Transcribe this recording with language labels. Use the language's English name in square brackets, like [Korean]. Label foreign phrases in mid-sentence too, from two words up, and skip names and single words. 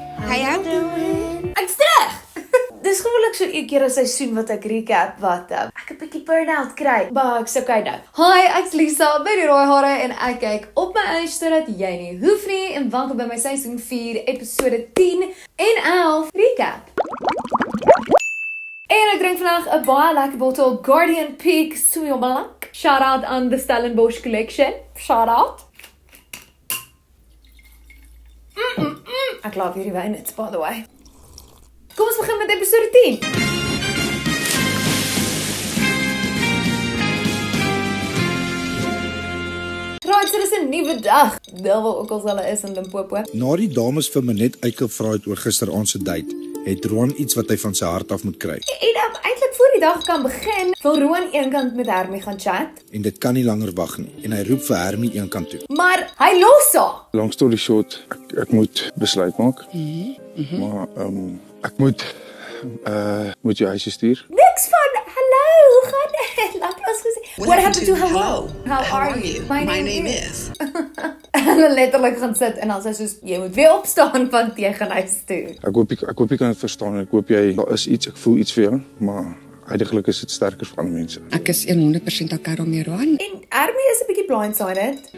[English] How you doing? [Afrikaans] Ek's terug! Dis gewoonlik so 'n keer 'n seisoen wat ek recap wat ek 'n bietjie burn-out kry. Maar ek's okay nou. Hi, ek's Lisa by die rooi hare en ek kyk op my age sodat jy nie hoef nie en welkom by my seisoen 4 episode 10 en 11 recap. En ek drink vandag 'n baie lekker bottel Guardian Peak Sauvignon Blanc. [English] Shout out aan the Stellenbosch collection. Shout out. [Afrikaans] Ek love hierdie wyn, [English] it's by the way. [Afrikaans] Kom ons begin met episode 10. Right, so dis 'n nuwe dag. Daar waar ook al hulle is in Limpopo. Na die dames vir Manet uitgevra het oor gisteraand se date, het Roan iets wat hy van sy hart af moet kry. En eintlik voor die dag kan begin, wil Roan eenkant met Hermie gaan chat. En dit kan nie langer wag nie en hy roep vir Hermie eenkant toe. Maar hy los haar. [English] Long story short, [Afrikaans] ek moet besluit maak. Maar ek moet jou huis stuur. Niks van, hallo, hoe gaan dit? Laat ons gesê. [English] What happened to hello? How are you? My name is. [Afrikaans] Hulle letterlik gaan sit en dan sê soos, jy moet weer opstaan want jy gaan huis toe. Ek hoop jy kan dit verstaan. Ek hoop daar is iets, ek voel iets vir jou, maar uiteindelik is dit sterker vir ander mense. Ek is 100% okay daarmee, Roan. En Hermie is 'n bietjie blindsided.